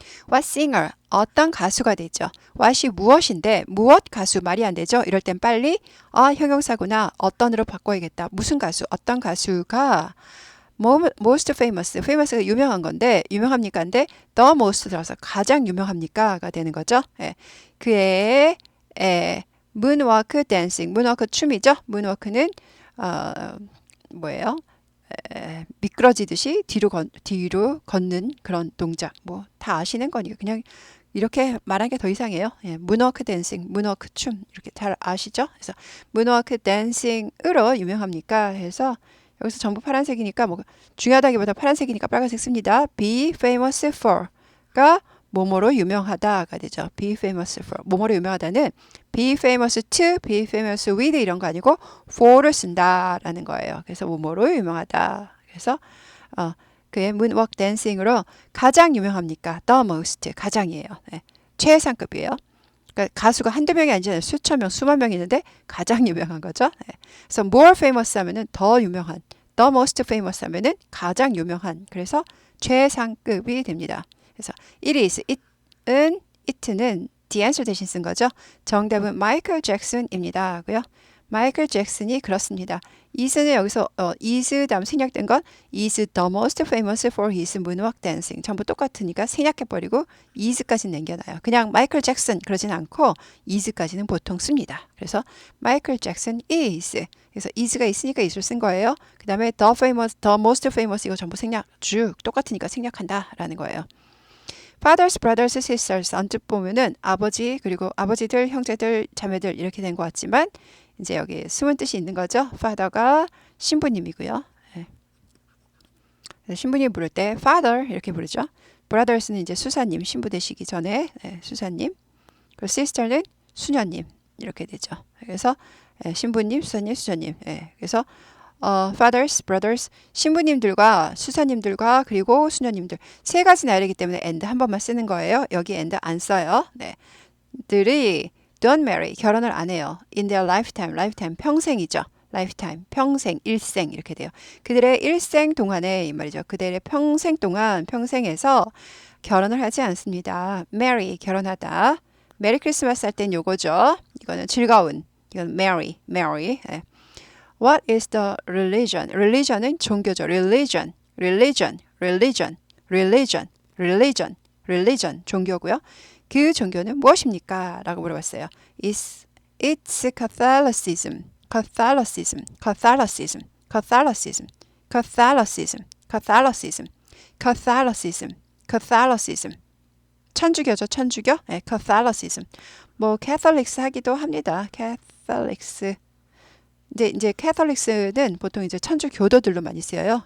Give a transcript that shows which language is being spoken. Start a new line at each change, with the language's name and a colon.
English: What singer?
Korean: 어떤 가수가 되죠. what이 무엇인데 무엇 가수 말이 안 되죠. 이럴 땐 빨리 형용사구나. 어떤으로 바꿔야겠다. 무슨 가수? 어떤 가수가 most famous. famous가 유명한 건데 유명합니까? 근데 the most 들어서 가장 유명합니까?가 되는 거죠. 예. 그의 moonwalk dancing. moonwalk 춤이죠. moonwalk는 뭐예요? 미끄러지듯이 뒤로 걷는 그런 동작. 뭐 다 아시는 거니까 그냥 이렇게 말하는 게 더 이상해요. 예, 문워크 댄싱, 문워크 춤 이렇게 잘 아시죠? 그래서 문워크 댄싱으로 유명합니까? 해서 여기서 전부 파란색이니까 뭐 중요하다기보다 파란색이니까 빨간색 씁니다. Be famous for가 뭐뭐로 유명하다가 되죠. Be famous for 뭐뭐로 유명하다는 be famous to, be famous with 이런 거 아니고 for를 쓴다라는 거예요. 그래서 뭐뭐로 유명하다. 그래서 그의 문워크 댄싱으로 가장 유명합니까? The most 가장이에요. 네. 최상급이에요. 그러니까 가수가 한두 명이 아니잖아요. 수천 명, 수만 명 있는데 가장 유명한 거죠. 네. 그래서 more famous 하면은 더 유명한, the most famous 하면은 가장 유명한. 그래서 최상급이 됩니다. 그래서 it is, it는 the answer 대신 쓴 거죠. 정답은 마이클 잭슨입니다. 고요. 마이클 잭슨이 그렇습니다. is는 여기서 is 다음 생략된 건
English: is the most famous for his moonwalk dancing.
Korean: 전부 똑같으니까 생략해버리고 is까지 남겨놔요. 그냥 마이클 잭슨 그러진 않고 is까지는 보통 씁니다. 그래서 마이클 잭슨 is. 그래서 is가 있으니까 is를 쓴 거예요. 그 다음에 the famous, the most famous 이거 전부 생략 쭉 똑같으니까 생략한다라는 거예요. fathers, brothers, sisters 언뜻 보면은 아버지 그리고 아버지들, 형제들, 자매들 이렇게 된 것 같지만 이제 여기 숨은 뜻이 있는 거죠. father가 신부님이고요. 네. 신부님 부를 때 father 이렇게 부르죠. brothers는 이제 수사님 신부 되시기 전에 수사님. 그리고 sister는 수녀님 이렇게 되죠. 그래서 신부님, 수사님, 수녀님. 그래서 fathers, brothers, 신부님들과 수사님들과 그리고 수녀님들 세 가지 나열이기 때문에 and 한 번만 쓰는 거예요. 여기 and 안 써요. 네. 들이 don't marry, 결혼을 안 해요. in their lifetime, lifetime 평생이죠. lifetime, 평생, 일생 이렇게 돼요. 그들의 일생 동안에 이 말이죠. 그들의 평생 동안 평생에서 결혼을 하지 않습니다. marry, 결혼하다. 메리 크리스마스 할 땐 요거죠. 이거는 즐거운, 이건 marry, marry.
English: What is the religion? religion은
Korean: 종교죠.
English: religion, religion, religion, religion, religion, religion 종교고요.
Korean: 그 종교는 무엇입니까? 라고 물어봤어요.
English: It's Catholicism, Catholicism, Catholicism, Catholicism, Catholicism, Catholicism, Catholicism, Catholicism.
Korean: 천주교죠, 천주교. 네, Catholicism. 뭐 Catholics 하기도 합니다.
English: Catholics.
Korean: 이제 Catholics는 보통 이제 천주교도들로 많이 쓰여요.